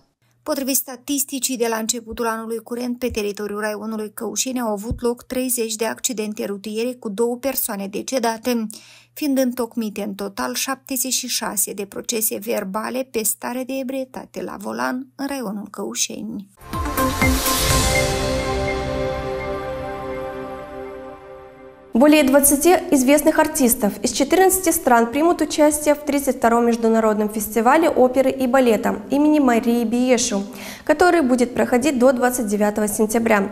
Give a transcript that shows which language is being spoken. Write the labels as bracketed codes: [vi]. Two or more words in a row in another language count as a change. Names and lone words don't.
[ro] Potrivit statisticii, de la începutul anului curent, pe teritoriul raionului Căușeni au avut loc 30 de accidente rutiere cu 2 persoane decedate, fiind întocmite în total 76 de procese verbale pe stare de ebrietate la volan în raionul Căușeni. [ru] Более 20 известных артистов из 14 стран примут участие в 32-м международном фестивале оперы и балета имени Марии Биешу, который будет проходить до 29 сентября.